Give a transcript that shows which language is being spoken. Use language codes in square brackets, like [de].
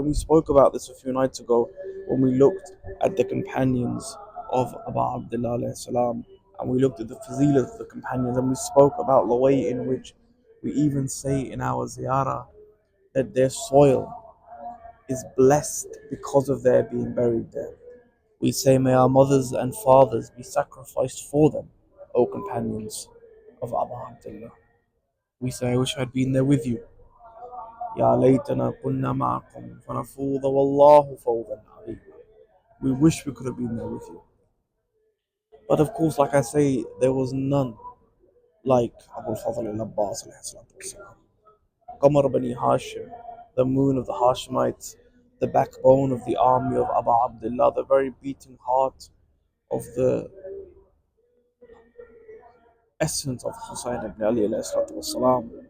[en] And we spoke about this a few nights ago when we looked at the companions of Abu Abdullah alayhi salam, and we looked at the fazilah of the companions, and we spoke about the way in which we even say in our ziyarah that their soil is blessed because of their being buried there. We say, may our mothers and fathers be sacrificed for them, O companions of Abu Abdullah. We say, I wish I'd been there with you. [ar] يا ليتنا كنا معكم فنفوض والله فوضا عظيما. [en] We wish we could have been there with you. But of course, like I say, there was none like Abu al-Fadl al-Abbas alayhi salatu wasalam. Qamar Bani Hashim, the moon of the Hashemites, the backbone of the army of Abu Abdullah, the very beating heart of the essence of Husayn ibn Ali alayhi salatu wasalam.